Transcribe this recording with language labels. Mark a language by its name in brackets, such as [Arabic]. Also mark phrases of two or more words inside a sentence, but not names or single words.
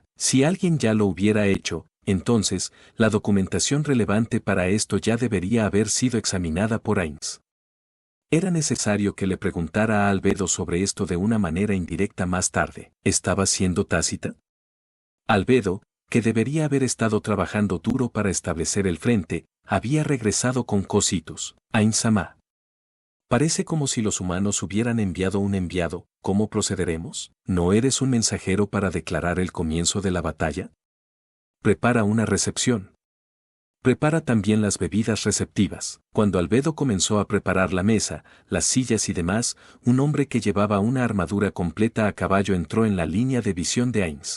[Spanish] Si alguien ya lo hubiera hecho, entonces, la documentación relevante para esto ya debería haber sido examinada por Ainz. Era necesario que le preguntara a Albedo sobre esto de una manera indirecta más tarde. ¿Estaba siendo tácita? Albedo, que debería haber estado trabajando duro para establecer el frente, había regresado con Cositus. Ainz-sama. Parece como si los humanos hubieran enviado un enviado. ¿Cómo procederemos? ¿No eres un mensajero para declarar el comienzo de la batalla? Prepara una recepción. Prepara también las bebidas receptivas. Cuando Albedo comenzó a preparar la mesa, las sillas y demás, un hombre que llevaba una armadura completa a caballo entró en la línea de visión de Ainz.